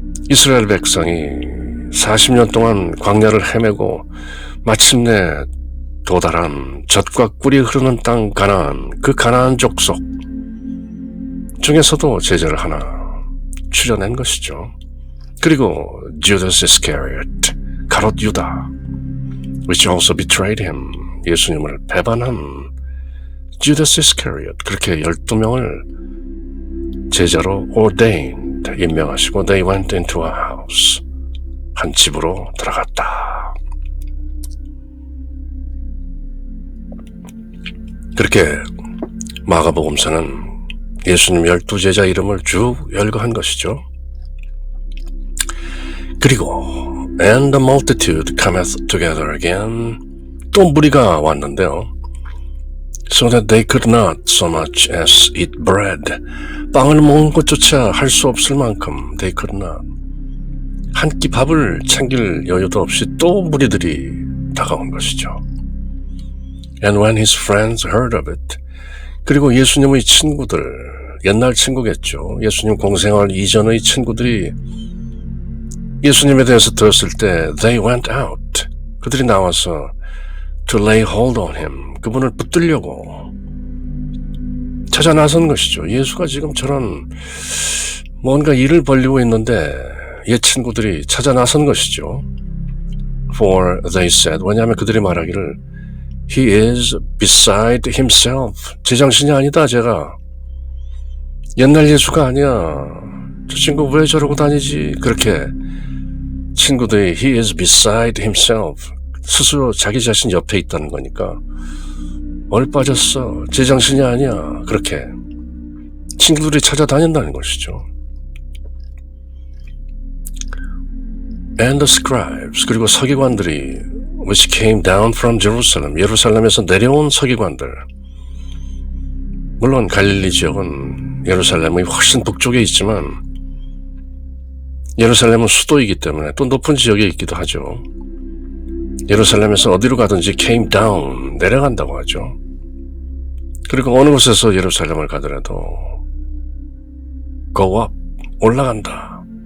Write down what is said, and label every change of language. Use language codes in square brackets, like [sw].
[ko] 이스라엘 백성이 40년 동안 광야를 헤매고 마침내 도달한 젖과 꿀이 흐르는 땅 가나안, 그 가나안 족속 중에서도 제자를 하나 추려낸 것이죠. 그리고 Judas Iscariot, 가롯 유다, [en] which also betrayed him, [ko] 예수님을 배반한 Judas Iscariot, 그렇게 12명을 제자로 ordained, 임명하시고 [en] they went into a house, [ko] 한 집으로 들어갔다. 그렇게 마가복음서는 예수님 12제자 이름을 쭉 열거한 것이죠. [en] 그리고 and the multitude cometh together again, [ko] 또 무리가 왔는데요. [en] So that they could not so much as eat bread, [ko] 빵을 먹는 것조차 할 수 없을 만큼 [en] they could not, [ko] 한 끼 밥을 챙길 여유도 없이 또 무리들이 다가온 것이죠. [en] And when his friends heard of it, [ko] 그리고 예수님의 친구들, 옛날 친구겠죠. 예수님 공생활 이전의 친구들이 예수님에 대해서 들었을 때 [en] they went out, [ko] 그들이 나와서 [en] to lay hold on him, [ko] 그분을 붙들려고 찾아 나선 것이죠. 예수가 지금 저런 뭔가 일을 벌리고 있는데 옛 친구들이 찾아 나선 것이죠. [en] For they said, [ko] 왜냐하면 그들이 말하기를 [en] He is beside himself, [ko] 제정신이 아니다 제가. 옛날 예수가 아니야. 저 친구 왜 저러고 다니지? 그렇게 친구들이 [en] he is beside himself. [ko] 스스로 자기 자신 옆에 있다는 거니까 얼빠졌어. 제정신이 아니야. 그렇게 친구들이 찾아다닌다는 것이죠. [en] And the scribes, [ko] 그리고 서기관들이 [en] which came down from Jerusalem, [ko] 예루살렘에서 내려온 서기관들. 물론 갈릴리 지역은 예루살렘의 훨씬 북쪽에 있지만 예루살렘은 수도이기 때문에 또 높은 지역에 있기도 하죠. 예루살렘에서 어디로 가든지 [en] came down, [ko] 내려간다고 하죠. 그리고 어느 곳에서 예루살렘을 가더라도 [en] go up, [ko] 올라간다.